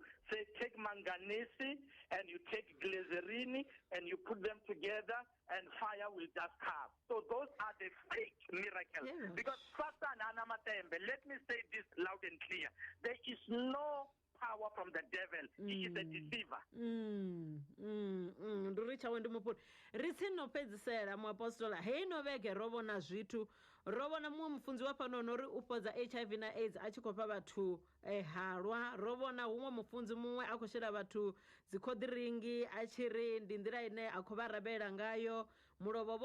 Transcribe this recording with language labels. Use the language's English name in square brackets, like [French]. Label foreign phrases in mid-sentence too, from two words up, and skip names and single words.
[English] Say, take manganese, and you take glycerin, and you put them together, and fire will just come. So those are the fake miracles. Yeah. Because let me say this loud and clear. There is no power from the devil. He is a deceiver. [Venda] Nduricha wendi mupuri ritsino pedzisela muapostola hei no vege ro vona zwithu ro vona muṅwe mufunzi wa fhano nori u fhodza HIV na AIDS a tshi khou fha vhathu halwa ro vona huṅwe mufunzi muṅwe a khou shela vhathu dzikhodiringi a tshi ri ndi nḓila ine a khou vha rabela ngayo mulovha